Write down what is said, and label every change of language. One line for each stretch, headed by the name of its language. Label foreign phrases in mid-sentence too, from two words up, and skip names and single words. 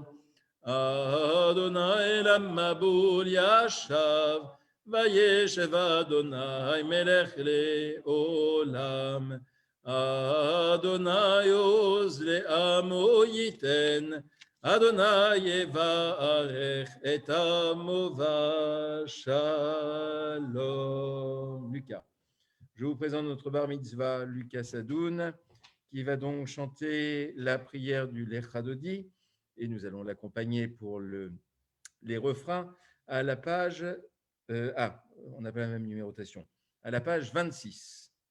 Hebrew: אדוני למבול ישב, וישב אדוני מלך לעולם. אדוני עוז לעמו ייתן, אדוני יברך את עמו ושלום.
French: Lucas. Je vous présente notre bar mitzvah, Lucas Sadoun, qui va donc chanter la prière du Lecha Dodi, et nous allons l'accompagner pour les refrains à la page... on n'a pas la même numérotation. À la page 26.